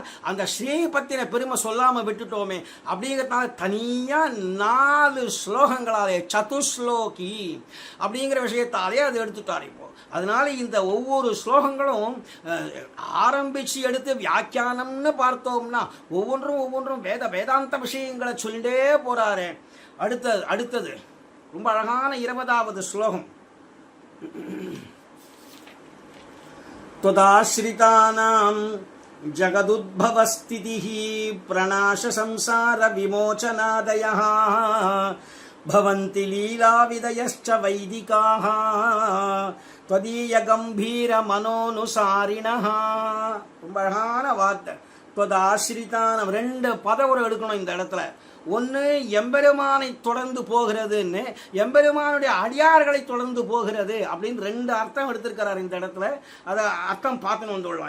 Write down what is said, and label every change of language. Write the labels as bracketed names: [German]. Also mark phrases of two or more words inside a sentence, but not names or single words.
[Tamil] அந்த ஸ்ரீ பத்தின பெருமை சொல்லாம விட்டுட்டோமே அப்படிங்கிறதுனால தனியா 4 ஸ்லோகங்களாலே சதுஸ்லோகி அப்படிங்கிற விஷயத்தாலே அது எடுத்துட்டார். இப்போ அதனால இந்த ஒவ்வொரு ஸ்லோகங்களும் ஆரம்பிச்சு எடுத்து வியாக்கியானம்னு பார்த்தோம்னா ஒவ்வொன்றும் வேதாந்த விஷயங்களை சொல்லிட்டே போறாரு. அடுத்தது ரொம்ப அழகான 20வது ஸ்லோகம். [Sanskrit] त्वदाश्रितानां जगदुद्भवस्थितिः प्रणाश संसार विमोचनादयः भवन्ति लीलाविदयश्च वैदिकाः त्वदीय गंभीर मनोनुसारिणः. [Tamil] ரொம்ப அழகான வார்த்தை. त्वदाश्रितानां 2 பதவுரை எடுக்கணும் இந்த இடத்துல. ஒன்று எம்பெருமானை தொடர்ந்து போகிறதுன்னு, எம்பெருமானுடைய அடியார்களை தொடர்ந்து போகிறது அப்படின்னு 2 அர்த்தம் எடுத்திருக்கிறார் இந்த இடத்துல. அதை அர்த்தம் பார்த்துன்னு வந்துடலாம்.